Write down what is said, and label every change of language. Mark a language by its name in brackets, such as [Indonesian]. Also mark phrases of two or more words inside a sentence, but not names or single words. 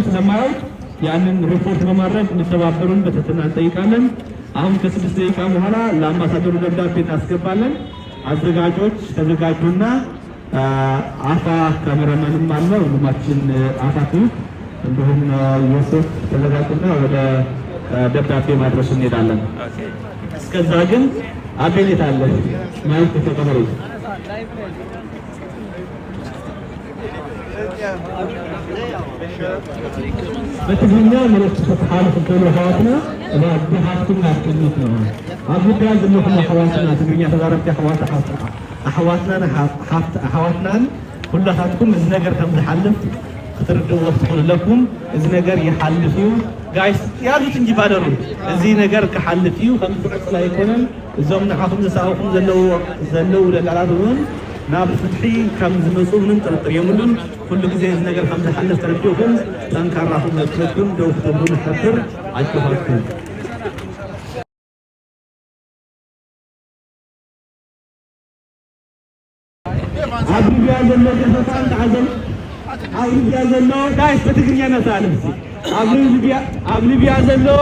[Amharic] ስለማያውቅ ያንን ሪፖርት በማድረግ እንተባበሩን በትህትና እንጠይቃለን። አሁን ከ6 ደቂቃ በኋላ ለአምባሳደሩ ደብዳቤ እናስገባለን። አዘጋጆች ተዘጋጁና አፋ ካሜራማንም አለ ወንድማችን አፋቱ እንዲሁም ዮሴፍ ተዘጋጁና ወደ ደብዳቤ ማድረስ እንሄዳለን። እስከዛ ግን አቤኔት አለ ማለት ተቀበሉ። [Tigrinya] በትግርኛ መልእክት ተሐልፍ ከሎ ሐዋትና ለአብሃትኩም አጥንት ነው አብዳ ዝምኹም ሐዋትና ትግርኛ ተዛረብቲ ሐዋትና ሐዋትናን ሁላታትኩም እዚ ነገር ከም ዝሐልፍ ክትርድኡ ትኽእለኩም። እዚ ነገር ይሐልፍ እዩ ጋይስ ያሉት እንጂ ባደሩ እዚ ነገር ክሐልፍ እዩ ከም ዝፍዕል ኣይኮነን። እዞም ንዓኹም ዘሳውኹም ዘለው ደላላት እውን ናብ ፍትሒ ከም ዝመፁ ምንም ጥርጥር የብሉን። ኩሉ ግዜ እዚ ነገር ከም ዝሐልፍ ተረዲኡኩም ጠንካራኹም ነትኩም ደው ክትብሉ ንሕብር ኣይትኸልኩም። ኣብ ሊብያ ዘሎ ገፈታን ተዓዘብ ኣብ ሊብያ ዘሎ ጋይስ በትግርኛ ነሳልፍ ኣብ ሊብያ ዘሎ